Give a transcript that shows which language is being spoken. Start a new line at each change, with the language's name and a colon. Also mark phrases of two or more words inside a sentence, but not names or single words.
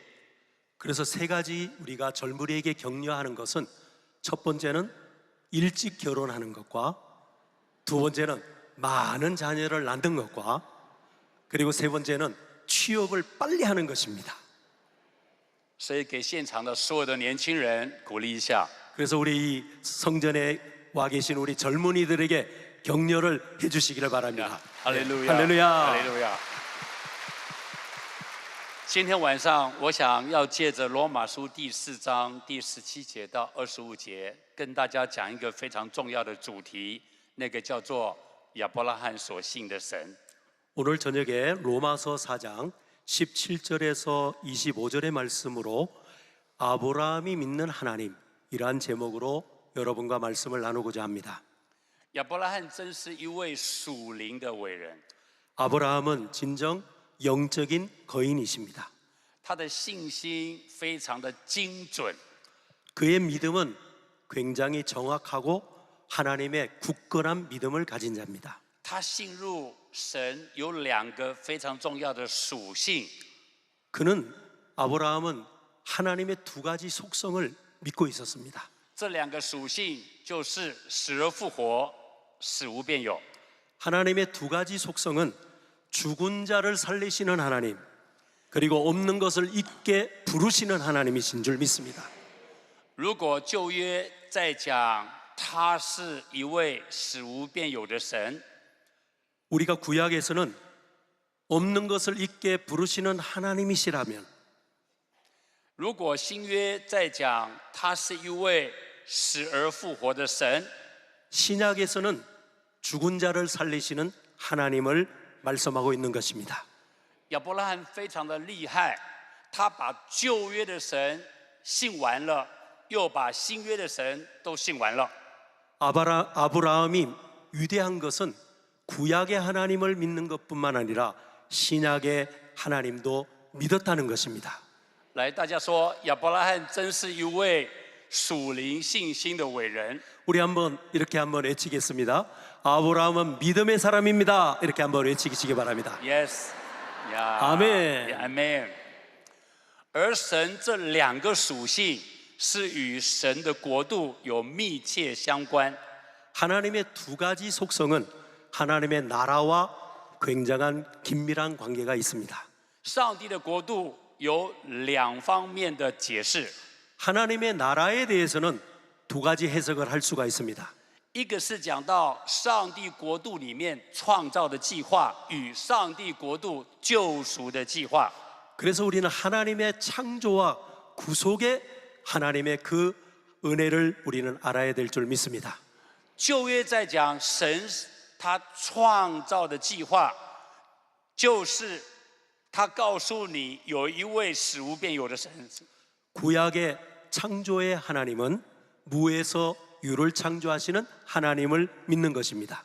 Korean: 그래서 3가지 우리가 젊은이에게 격려하는 것은 첫 번째는 일찍 결혼하는 것과 두 번째는 많은 자녀를 낳는 것과 그리고 세 번째는 취업을 빨리 하는 것입니다.
Chinese: 所以给现场的所有的年轻人鼓励一下。
Korean: 그래서 우리 이 성전에 와 계신 우리 젊은이들에게 격려를 해주시기를 바랍니다. 할렐루야! 할렐루야! 할렐루야!
Chinese: 今天晚上，我想要借着罗马书第4章第17节到25节，跟大家讲一个非常重要的主题，那个叫做亚伯拉罕所信的神。
Korean: 오늘 저녁에 로마서 4장 17절에서 25절의 말씀으로 아브라함이 믿는 하나님이란 제목으로 여러분과 말씀을 나누고자 합니다.
Chinese: 亚伯拉罕真是一位属灵的伟人，
Korean: 아브라함은 진정 영적인 거인이십니다.
Chinese: 他的信心非常的精准，
Korean: 그의 믿음은 굉장히 정확하고 하나님의 굳건한 믿음을 가진 자입니다.
Chinese: 他信入神有2个非常重要的属性，
Korean: 그는 아브라함은 하나님의 2가지 속성을 믿고 있었습니다.
Chinese: 这2个属性就是死而复活，死无变有。
Korean: 하나님의 2가지 속성은 죽은 자를 살리시는 하나님, 그리고 없는 것을 있게 부르시는 하나님이신 줄 믿습니다.
Chinese: 如果旧约在讲他是一位死无变有的神，
Korean: 우리가 구약에서는 없는 것을 있게 부르시는 하나님이시라면,
Chinese: 如果新约在讲他是一位死而复活的神，
Korean: 신약에서는 죽은 자를 살리시는 하나님을 말씀하고 있는 것입니다.
Chinese: 亚伯拉罕非常的厉害，他把旧约的神信完了，又把新约的神都信完了。
Korean: 아브라함이 위대한 것은 구약의 하나님을 믿는 것뿐만 아니라 신약의 하나님도 믿었다는 것입니다.
Chinese: 来，大家说，亚伯拉罕真是一位属灵信心的伟人。
Korean: 우리 이렇게 한번 외치겠습니다. 아브라함은 믿음의 사람입니다. 이렇게 한번 외치시기 바랍니다.
English: Yes，呀，
Korean: 아멘.
English: Amen。
Chinese: 而神这2个属性是与神的国度有密切相关。
Korean: 하나님의 2가지 속성은 하나님의 나라와 굉장한 긴밀한 관계가 있습니다.
Chinese: 上帝的国度有2方面的解释，
Korean: 하나님의 나라에 대해서는 2가지 해석을 할 수가 있습니다.
Chinese: 一个是讲到上帝国度里面创造的计划与上帝国度救赎的计划。
Korean: 그래서 우리는 하나님의 창조와 구속의 하나님의 그 은혜를 우리는 알아야 될 줄 믿습니다.
Chinese: 旧约在讲神他创造的计划，就是他告诉你有一位死无变有的神。
Korean: 구약의 창조의 하나님은 무에서 유를 창조하시는 하나님을 믿는 것입니다.